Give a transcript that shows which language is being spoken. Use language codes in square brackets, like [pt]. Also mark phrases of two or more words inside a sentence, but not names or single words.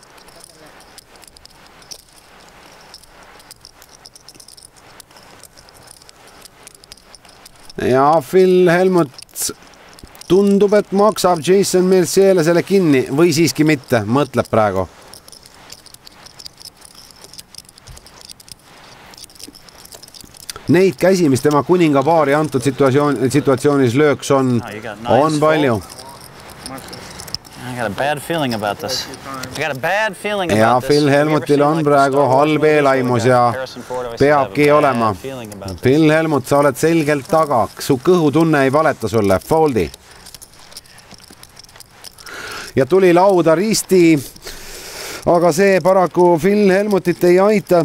[et] Ja Phil Helmut tundub, et maksab Jason Mercier'le selle kinni või siiski mitte, mõtleb praegu. Neid käsi, mis tema kuninga paari antud situatsioonis lööks on palju. [en] I got a bad feeling about this. I got a bad feeling [et] ja [en] about this. [et] Phil Helmutil on praegu halb eelaimus ja peabki olema. Phil Helmut, sa oled selgelt taga. Su kõhutunne ei valeta sulle. Foldi. Ja tuli lauda risti. Aga see paraku Phil Helmutit ei aita.